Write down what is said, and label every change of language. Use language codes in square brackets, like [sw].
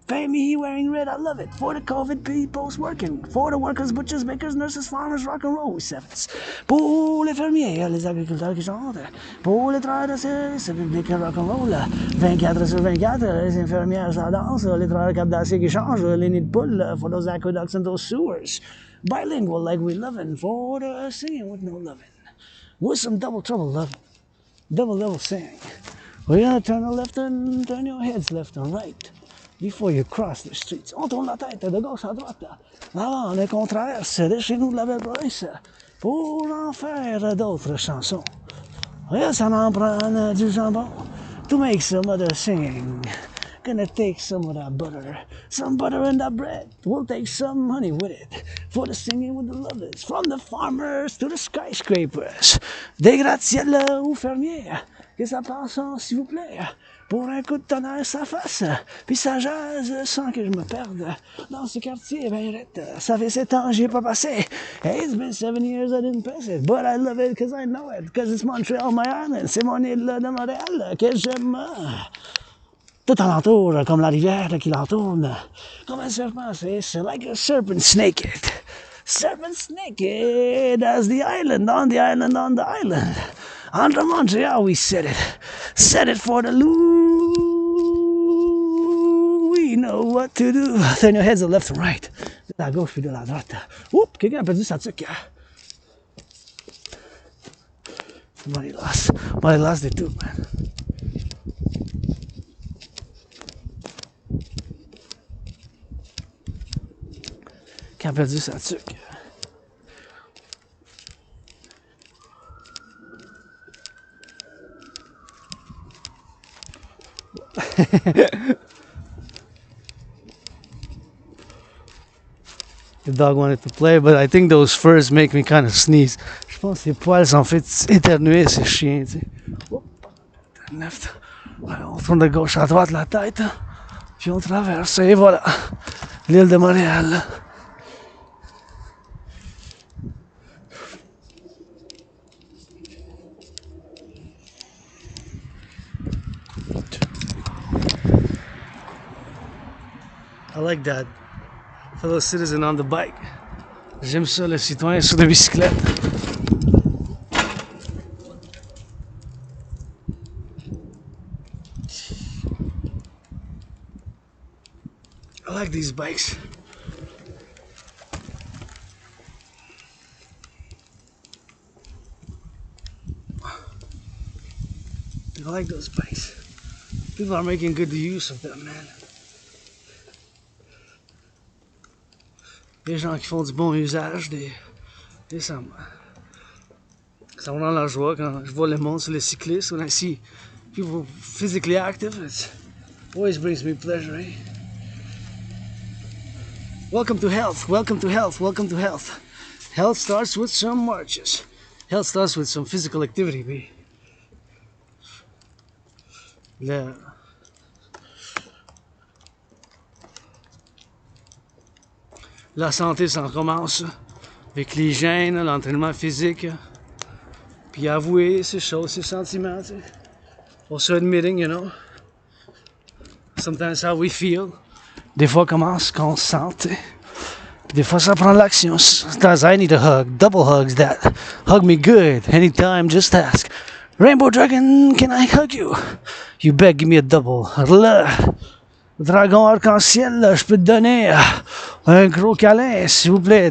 [en] Pay me, he wearing red, I love it. For the COVID people's working. For the workers, butchers, bakers, nurses, farmers, rock and roll, sevens. [fr] Pour les fermiers, les agriculteurs qui chantent. Pour les travailleurs de service public, rock and roll. 24 sur 24, les infirmières, ça danse. Les travailleurs cap d'acier qui changent. [en] Les nids de poules, for those aqueducts and those sewers. Bilingual like we lovin'. For the singing with no lovin'. With some double trouble lovin'. Double singing. We're gonna turn the left and turn your heads left and right before you cross the streets. [fr] On tourne la tête de gauche à droite avant qu'on traverse de chez nous de la belle province pour en faire d'autres chansons. [en] Yes, ça en prend du jambon to make some other singing. Gonna take some of that butter, some butter in that bread. We'll take some honey with it for the singing with the lovers. From the farmers to the skyscrapers, des gratte-ciels aux fermiers. [fr] Que ça passe, s'il vous plaît, pour un coup de tonnerre, ça fasse, puis ça jase sans que je me perde dans ce quartier, ben rette. Ça fait 7 ans, j'y ai pas passé. [en] Hey, it's been 7 years, I didn't pass it, but I love it cause I know it, cause it's Montreal, my island, c'est mon île de Montréal que j'aime. [fr] Tout alentour, comme la rivière qui l'entourne, comme un serpent, c'est like a serpent snake. [en] Serpent snake, that's the island, on the island, on the island. Under Montreal, we set it. Set it for the Lou. We know what to do. Turn your heads to left and right. [fr] De la gauche puis de la droite. Oups, quelqu'un a perdu sa tuque. [en] Somebody lost it too, man. [fr] Qui a perdu sa tuque. [en] The dog wanted to play, but I think those furs make me kind of sneeze. [fr] Je pense que ses poils sont fait éternuer, ces chiens, tu sais. Oh, left. On tourne de gauche à droite la tête, puis on traverse, et voilà. L'île de Montréal. [en] I like that. Fellow citizen on the bike. [fr] J'aime ça, le citoyen sur la bicyclette. [en] I like these bikes. I like those bikes. People are making good use of them, man. [fr] Les gens qui font du bon usage ça me rend la joie quand je vois le monde sur les cyclistes. [en] When I see people physically active, it always brings me pleasure. Eh? Welcome to health, welcome to health, welcome to health. Health starts with some marches. Health starts with some physical activity. [fr] La santé, ça commence avec l'hygiène, l'entraînement physique, puis avouer ses choses, ses sentiments. Tu sais. [en] Also admitting, you know, sometimes how we feel. [fr] Des fois, comment on se sent. Tu sais. Des fois, ça prend l'action. [en] Sometimes I need a hug, double hugs that. Hug me good, anytime, just ask. Rainbow Dragon, can I hug you? You bet, give me a double. [fr] Le dragon arc-en-ciel, je peux te donner un gros câlin, s'il vous plaît.